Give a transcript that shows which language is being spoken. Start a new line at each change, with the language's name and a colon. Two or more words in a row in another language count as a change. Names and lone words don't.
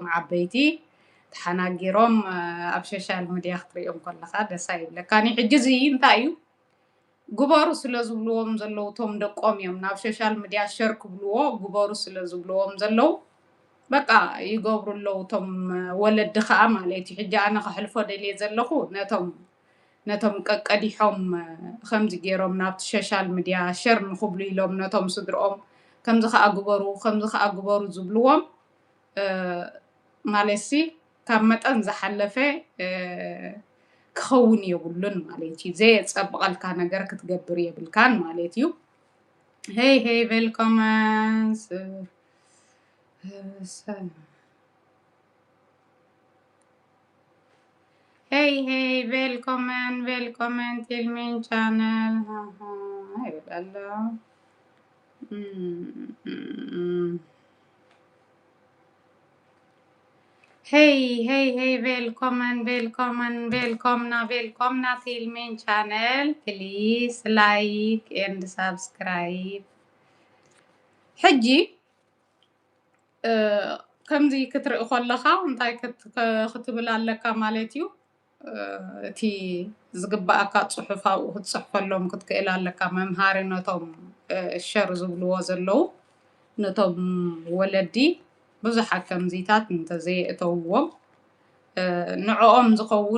Tigrinya: ዓበይቲ ተሓናጊሮም ኣብ
English: social media
Tigrinya: ክትሪኦም ከለካ ደስ ኣይብለካን ሕጂ እዚ እንታይ እዩ ግበሩ ስለ ዝብልዎም ዘለው እቶም ደቆም እዮም ናብ
English: social media
Tigrinya: ሸር ክብልዎ ግበሩ ስለ ዝብልዎም ዘለው በቃ ይገብሩ ኣለው እቶም ወለዲ ከዓ ማለት እዩ ሕጂ ኣነ ከሕልፎ ደልየ ዘለኹ ነቶም ቀዲሖም ከምዚ ገይሮም ናብቲ
English: social media
Tigrinya: ሸር ንክብሉ ኢሎም ነቶም ስድርኦም ከምዚ ከዓ ግበሩ ዝብልዎም ማለሲ ካብ መጠን ዝሓለፈ ክኸውን የብሉን ማለት እዩ ዘየፀብቐልካ ነገር ክትገብር የብልካን ማለት እዩ
Swedish: Hej välkommens Hej, välkommen till min channel. Hej alla. Hej, välkomna till min channel.
English: Please like and subscribe.
Tigrinya: حجي ከምዚ ክትርኢ ከለካ እንታይ ክትብል ኣለካ ማለት እዩ እቲ ዝግባእካ ፅሑፍ ኣብኡ ክትፅሕፈሎም ክትክእል ኣለካ መምሃሪ ነቶም ሸር ዝብልዎ ዘለው ነቶም ወለዲ ብዙሓት ከምዚታት እንተዘየእተውዎም ንዕኦም ዝኸውን